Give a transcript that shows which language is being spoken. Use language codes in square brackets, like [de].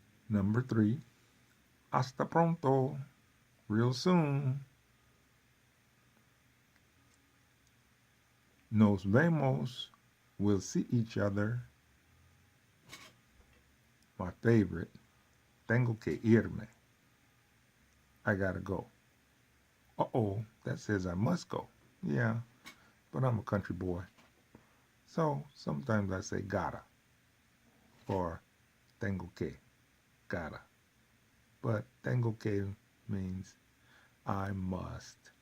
[en] Number 3, [es] hasta pronto, [en] real soon. [es] Nos vemos, [en] we'll see each other. My favorite, [es] tengo que irme. [en] I gotta go. Uh-oh, that says I must go. Yeah, but I'm a country boy. So sometimes I say gotta or [es] tengo que, [en] gotta. But [es] tengo que [en] means I must.